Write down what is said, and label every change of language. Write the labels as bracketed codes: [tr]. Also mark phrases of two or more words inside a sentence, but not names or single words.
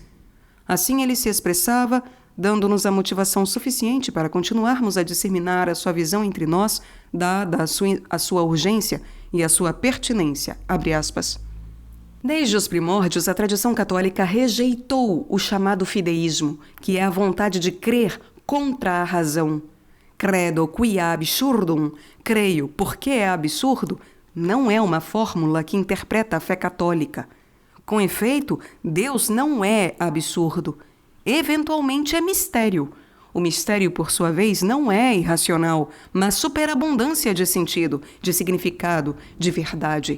[pt] Assim ele se expressava, dando-nos a motivação suficiente para continuarmos a disseminar a sua visão entre nós, dada a sua urgência e a sua pertinência, abre aspas. Desde os primórdios, a tradição católica rejeitou o chamado fideísmo, que é a vontade de crer contra a razão. [la] Credo quia absurdum, [pt] creio porque é absurdo, não é uma fórmula que interpreta a fé católica. Com efeito, Deus não é absurdo. Eventualmente é mistério. O mistério, por sua vez, não é irracional, mas superabundância de sentido, de significado, de verdade.